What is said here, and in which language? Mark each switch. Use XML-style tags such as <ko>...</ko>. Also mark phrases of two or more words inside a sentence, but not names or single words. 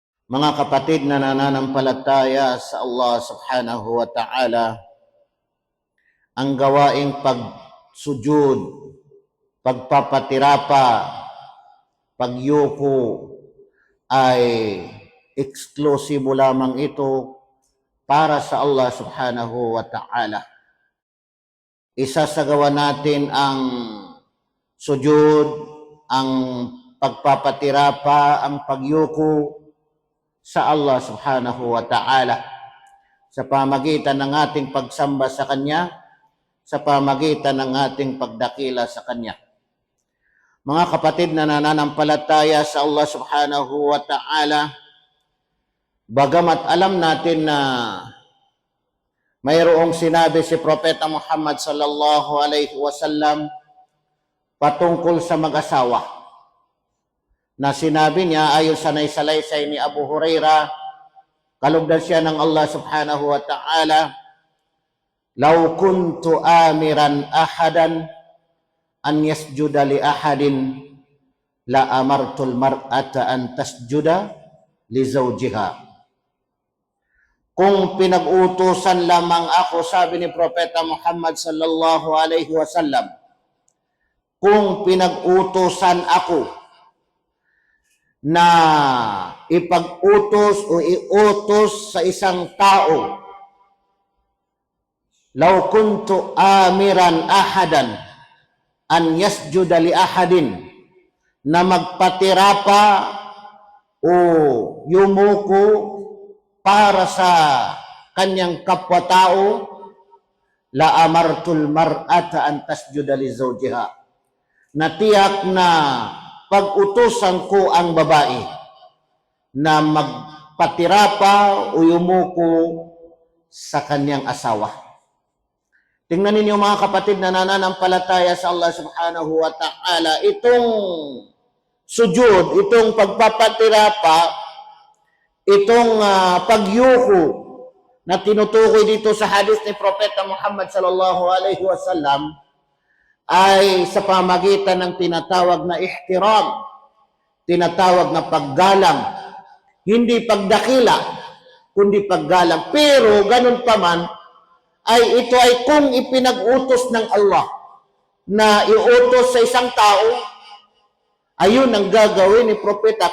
<tl>Mga kapatid na nananampalataya sa Allah</tl> <ar>سبحانه وتعالى,</ar> <tl>ang gawaing pagsujud, pagpapatirapa, pagyuko ay eksklusibo lamang ito para sa Allah</tl> <ar>سبحانه وتعالى.</ar> <tl>Isasagawa natin ang sujud, ang pagpapatirapa, ang pagyuko sa Allah</tl> <ar>سبحانه وتعالى</ar> <tl>sa pamagitan ng ating pagsamba sa Kanya, sa pamagitan ng ating pagdakila sa Kanya. Mga kapatid na nananampalataya sa Allah</tl> <ar>سبحانه وتعالى,</ar> <tl>bagamat alam natin na mayroong sinabi si Propeta Muhammad</tl> <ar>صلى الله عليه وسلم</ar> <tl>patungkol sa mag-asawa, na sinabi niya ayon sa naisalaysay ni Abu Hurairah, kalugdan siya ng Allah</tl> <ar>سبحانه وتعالى، "لو كنت آمرا أحدا أن يسجد لأحد لأمرت المرأة أن تسجد لزوجها."</ar> <tl>Kung pinag-utusan lamang ako, sabi ni Propeta Muhammad</tl> <ar>صلى الله عليه وسلم,</ar> <tl>kung pinag-utusan ako na ipag-utos o iutos sa isang tao,</tl> <ar>لو كنت آمرا أحدا أن يسجد لأحد,</ar> <tl>na magpatirapa o yumuko para sa kanyang kapwa-tao,</tl> <ar>لأمرت المرأة أن تسجد لزوجها,</ar> <tl>natiyak na pag-utusan ko ang babae na magpatirapa o yumuko sa kanyang asawa. Tingnan ninyo mga kapatid na nananampalataya sa Allah</tl> <ar>سبحانه وتعالى,</ar> <tl>itong sujud, itong pagpapatirapa, itong pagyuko na tinutukoy dito sa hadith ni Propeta Muhammad</tl> <ar>صلى الله عليه وسلم</ar> <tl>ay sa pamagitan ng tinatawag na ihtiram, tinatawag na paggalang, hindi pagdakila, kundi paggalang. Pero ganun pa man, ay ito ay kung ipinag-utos ng Allah na iutos sa isang tao, ayun ang gagawin ni Propeta.</tl>